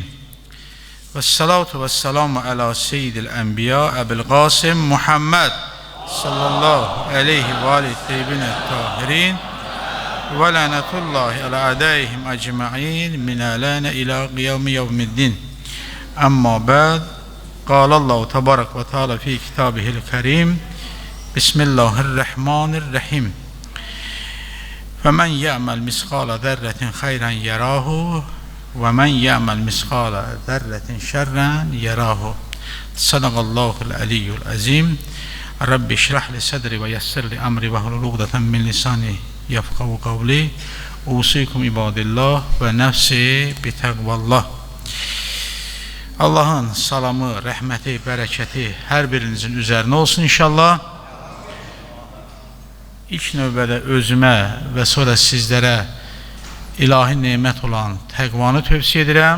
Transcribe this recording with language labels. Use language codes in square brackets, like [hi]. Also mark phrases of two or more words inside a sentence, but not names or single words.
[ar] والصلاة والسلام على سيد الأنبياء أبي القاسم محمد صلى الله عليه وعليه الطيبين الطاهرين. ولعنة الله على أعدائهم أجمعين من الآن إلى قيام يوم الدين. أما بعد. قال الله تبارك وتعالى في كتابه الكريم بسم الله الرحمن الرحيم فمن يعمل مثقال ذرة خيرا يراه ومن يعمل مثقال ذرة شرا يراه صدق الله العلي العظيم رب اشرح لي صدري ويسر لي أمري واحلل عقدة من لساني يفقهوا قولي أوصيكم عباد الله ونفسي بتقوى الله. [az] Allah'ın salamı, rəhməti, bərəkəti hər birinizin üzərinə olsun inşallah. İlk növbədə özümə və sonra sizlərə ilahi nemət olan təqvanı tövsiyə edirəm.